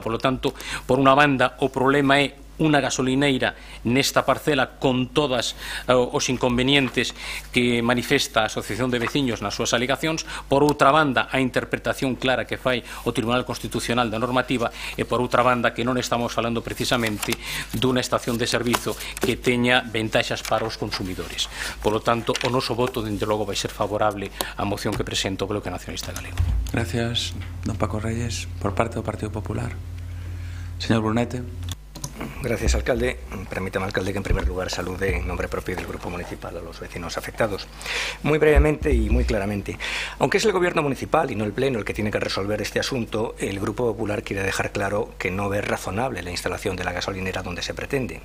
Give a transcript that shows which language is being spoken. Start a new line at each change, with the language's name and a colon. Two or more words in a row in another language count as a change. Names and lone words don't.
Spanish: Por lo tanto,
Galician: por unha banda, o problema é unha gasolineira nesta parcela con todos os inconvenientes que manifesta a Asociación de Veciños nas súas alegacións, por outra banda a interpretación clara que fai o Tribunal Constitucional da normativa, e por outra banda que non estamos falando precisamente dunha estación de servizo que teña ventaxas para os consumidores.
Spanish: Por lo tanto,
Galician: o noso voto dende logo vai ser favorable á moción que presenta o Bloque Nacionalista Galego. Gracias, don Paco Reyes. Por parte do Partido Popular, señor Brunete.
Spanish: Gracias, alcalde. Permítame, alcalde, que en primer lugar salude en nombre propio del Grupo Municipal a los vecinos afectados. Muy brevemente y muy claramente, aunque es el Gobierno municipal y no el Pleno el que tiene que resolver este asunto, el Grupo Popular quiere dejar claro que no ve razonable la instalación de la gasolinera donde se pretende.